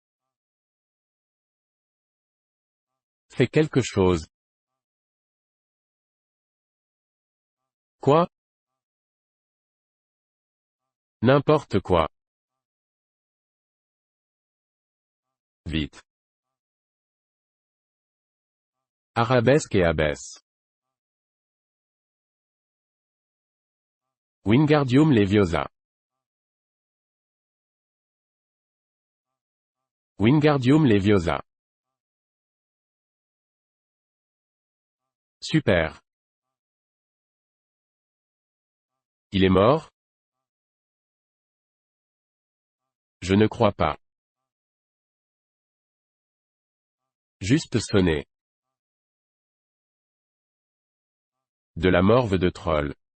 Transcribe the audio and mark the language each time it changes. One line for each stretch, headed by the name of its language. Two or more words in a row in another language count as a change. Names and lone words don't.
French: Fais quelque chose. Quoi? N'importe quoi. Vite. Arabesque et abbesse. Wingardium Leviosa. Wingardium Leviosa. Super. Il est mort? Je ne crois pas. Juste sonner. De la morve de troll.